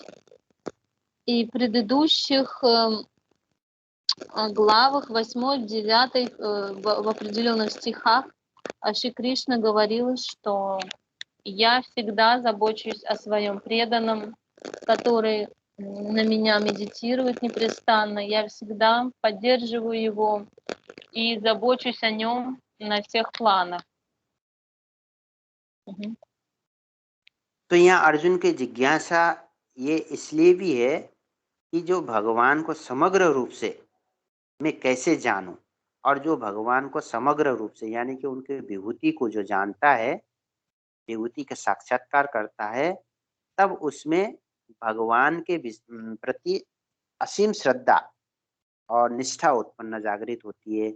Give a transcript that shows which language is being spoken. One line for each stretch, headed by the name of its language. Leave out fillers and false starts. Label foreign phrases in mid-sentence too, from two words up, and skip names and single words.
Russian: И в предыдущих главах 8, 9, в определенных стихах Шри Кришна говорил, что я всегда забочусь о своем преданном, который на меня медитирует непрестанно. Я всегда поддерживаю его и забочусь о нем на всех планах.
Hindi: तो यहाँ अर्जुन की जिज्ञासा ये इसलिए भी है कि जो भगवान को समग्र रूप से मैं कैसे जानूं, और जो भगवान को समग्र रूप से यानी कि उनके विभूति को जो जानता है, विभूति का साक्षात्कार करता है, तब उसमें भगवान के प्रति असीम श्रद्धा और निष्ठा उत्पन्न जागृत होती है।